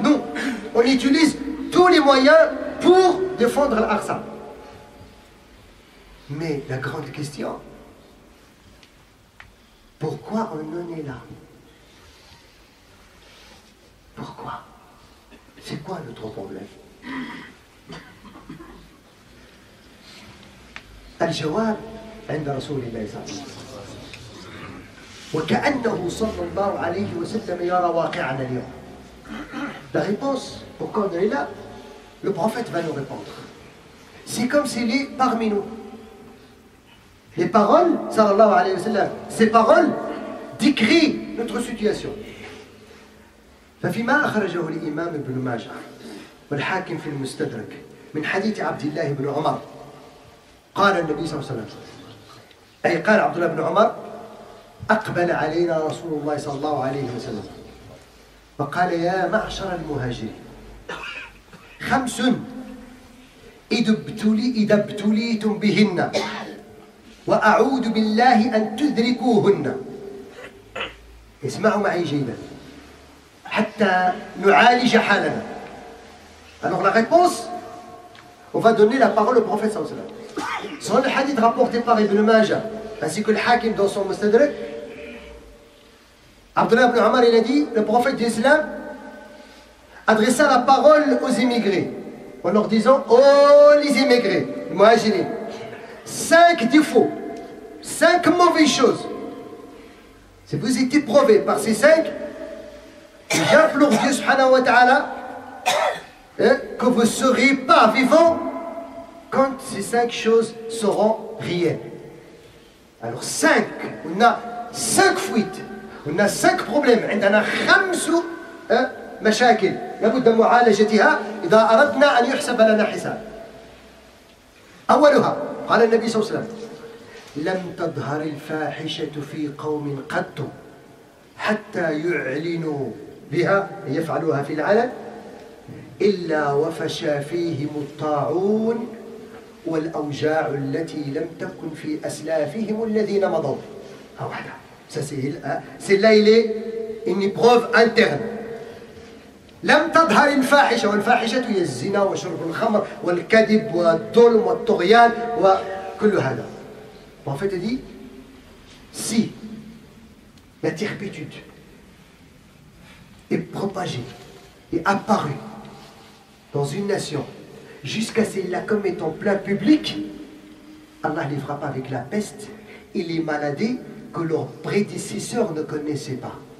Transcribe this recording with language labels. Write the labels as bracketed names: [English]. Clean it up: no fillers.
[French] Nous, on utilise tous les moyens pour défendre l'Aqsa. Mais la grande question, pourquoi on en est là? Pourquoi? C'est quoi notre problème? [Arabic] الجواب عند رسول الله صلى الله عليه وسلم وكأنه صلى الله عليه وسلم يرى واقعنا اليوم. [French] La réponse, pourquoi on est là, le prophète va nous répondre. C'est comme s'il est parmi nous. Les paroles, sallallahu alayhi wa sallam, ces paroles décrivent notre situation. [Arabic] ففيما أخرجه الإمام ابن ماجه والحاكم في المستدرك من حديث عبد الله بن عمر قال النبي صلى الله عليه وسلم أي قال عبد الله بن عمر أقبل علينا رسول الله صلى الله عليه وسلم وقال يا معشر المهاجرين خمس إذا ابتليتم بهن وأعوذ بالله أن تدركوهن. اسمعوا معي جيدا حتى نعالج حالنا. [French] Alors la réponse, on va donner la parole au prophète sallallahu alayhi wa sallam. Selon le hadith rapporté par Ibn Majah ainsi que le Hakim dans son Mustadrak, Abdullah ibn Omar il a dit, le prophète d'Islam adressa la parole aux immigrés en leur disant: oh les immigrés, les muhajirin, 5 défauts, 5 mauvaises choses. Si vous êtes éprouvés par ces 5, j'implore Dieu subhanahu wa ta'ala que vous ne serez pas vivants quand ces 5 choses seront réelles. Alors 5, on a 5 fuites, on a 5 problèmes. [Arabic] عندنا 5 مشاكل لابد من معالجتها إذا أردنا أن يحسب لنا حساب. أولها قال النبي صلى الله عليه وسلم: لم تظهر الفاحشة في قوم قط حتى يعلنوا بها يفعلوها في العلن إلا وفشى فيهم الطاعون والأوجاع التي لم تكن في أسلافهم الذين مضوا. واحدة. [French] Celle-là, il est une épreuve interne. [Arabic] لم تظهر الفاحشة، والفاحشة هي الزنا وشرب الخمر والكذب والظلم والطغيان وكل هذا. [French] En fait, il dit, si la turpitude est propagée et apparue dans une nation jusqu'à ce qu'elle la commette en plein public, Allah les frappe avec la peste et les maladies que leurs prédécesseurs ne connaissaient pas.